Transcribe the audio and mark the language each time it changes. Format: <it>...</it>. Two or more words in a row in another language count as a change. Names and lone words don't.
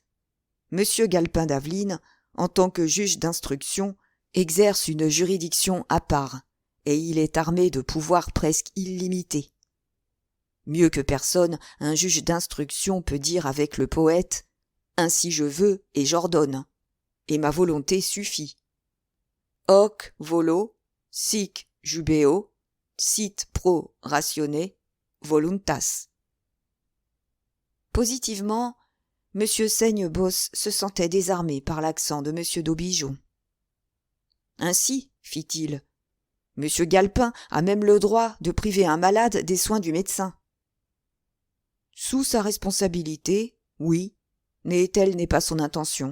<fr>Monsieur Galpin d'Aveline, en tant que juge d'instruction, exerce une juridiction à part, et il est armé de pouvoirs presque illimités. Mieux que personne, un juge d'instruction peut dire avec le poète « Ainsi je veux et j'ordonne, et ma volonté suffit.</fr> <la>Hoc volo, sic jubeo, sit pro ratione, voluntas.</la> <fr>» Positivement, M. Saignebosse se sentait désarmé par l'accent de M. d'Aubigeon. « Ainsi, fit-il, M. Galpin a même le droit de priver un malade des soins du médecin. » Sous sa responsabilité, oui, mais telle n'est pas son intention.</fr>